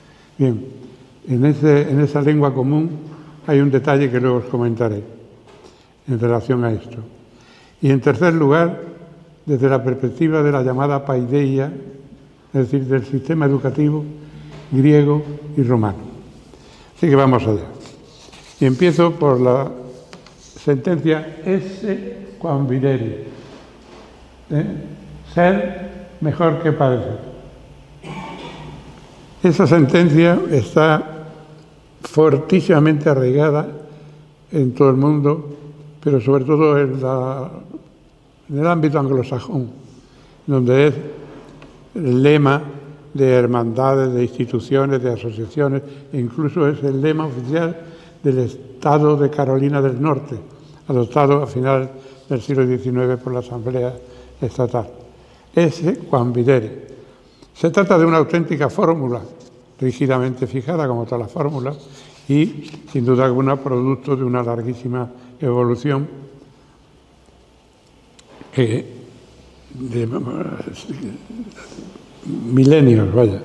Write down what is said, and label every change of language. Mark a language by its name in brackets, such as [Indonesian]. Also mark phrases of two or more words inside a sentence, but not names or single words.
[Spanish] Bien, en esa lengua común hay un detalle que luego os comentaré en relación a esto. Y en tercer lugar, desde la perspectiva de la llamada paideia, es decir, del sistema educativo griego y romano. Así que vamos allá. Y empiezo por la sentencia [Latin] esse quam videri. [Spanish] Ser mejor que parecer. Esa sentencia está fortísimamente arraigada en todo el mundo, pero sobre todo en el ámbito anglosajón, donde es el lema de hermandades, de instituciones, de asociaciones, e incluso es el lema oficial del Estado de Carolina del Norte, adoptado a final del siglo XIX por la Asamblea Estatal. [Latin] Esse quam videri. [Spanish] Se trata de una auténtica fórmula, rígidamente fijada como todas las fórmulas, y sin duda alguna producto de una larguísima evolución de milenios, vaya.